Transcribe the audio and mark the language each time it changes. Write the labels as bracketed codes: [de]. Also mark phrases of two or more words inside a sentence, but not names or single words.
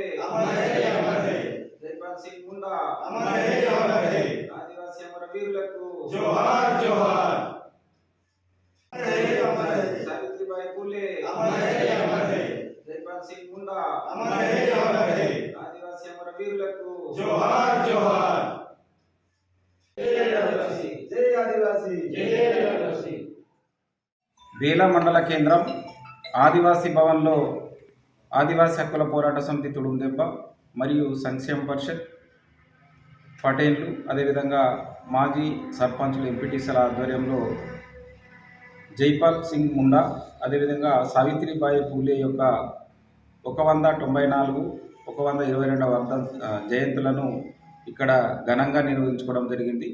[hi] अमर है, अमर है. जयपाल सिंग मुंडा अमर है, अमर है. [te] ఆదివాసీ అమరవీరులకు [hi] जोहार जोहार. अमर है, अमर है. सावित्रीबाई फुले अमर है, अमर है. जयपाल सिंग मुंडा अमर है, अमर है. [te] ఆదివాసీ అమరవీరులకు [hi] जोहार जोहार. जय आदिवासी, जय आदिवासी, जय आदिवासी. [te] బేలా మండల కేంద్రం ఆదివాసీ భవన్లో ఆదివాసీ హక్కుల పోరాట సమితి తుడుందెబ్బ మరియు సంక్షేమ పరిషత్ పటేళ్లు అదేవిధంగా మాజీ సర్పంచులు ఎంపీటీసీల ఆధ్వర్యంలో జైపాల్ సింగ్ ముండా అదేవిధంగా సావిత్రిబాయి పూలే యొక్క 194, 122వ జయంతులను ఇక్కడ ఘనంగా నిర్వహించుకోవడం జరిగింది.